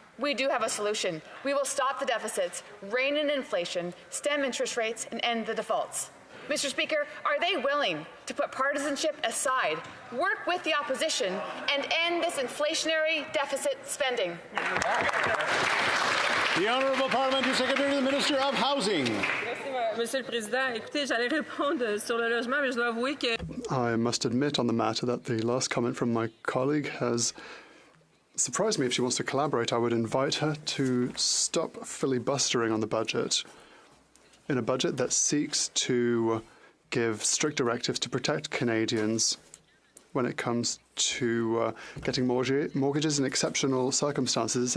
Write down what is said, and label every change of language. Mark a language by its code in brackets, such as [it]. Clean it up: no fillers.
[en] We do have a solution. We will stop the deficits, rein in inflation, stem interest rates, and end the defaults. Mr. Speaker, are they willing to put partisanship aside, work with the opposition, and end this inflationary deficit spending? The Honourable Parliamentary Secretary to the Minister of Housing. [fr] Monsieur le Président, écoutez, j'allais répondre sur le logement, mais je dois avouer que... [en] I must admit on the matter that the last comment from my colleague has surprised me. If she wants to collaborate, I would invite her to stop filibustering on the budget. In a budget that seeks to give strict directives to protect Canadians when it comes to getting mortgages in exceptional circumstances.